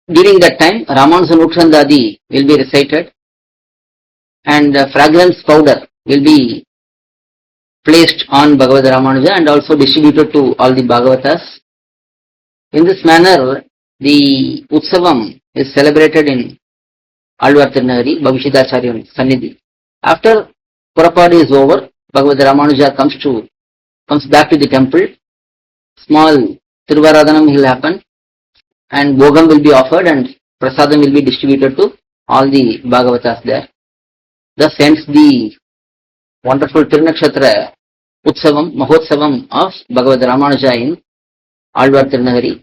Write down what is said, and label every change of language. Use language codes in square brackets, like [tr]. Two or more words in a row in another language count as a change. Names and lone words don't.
[en] During that time, Ramanuja Nukshandadi will be recited and fragrance powder will be placed on Bhagavad Ramanuja and also distributed to all the Bhagavatas. In this manner, the Utsavam is celebrated in AzhwArthirunagari, bhavishyadhAchArya sannidhi. After Purapadu is over, Bhagavad Ramanuja comes back to the temple. Small thiruvAdhirai will happen and Bhogam will be offered and Prasadam will be distributed to all the Bhagavatas there. Thus ends the wonderful [ta] திருநட்சத்திர உற்சவம், மகோற்சவம் [en] of Bhagavad Ramanuja in AzhwArthirunagari.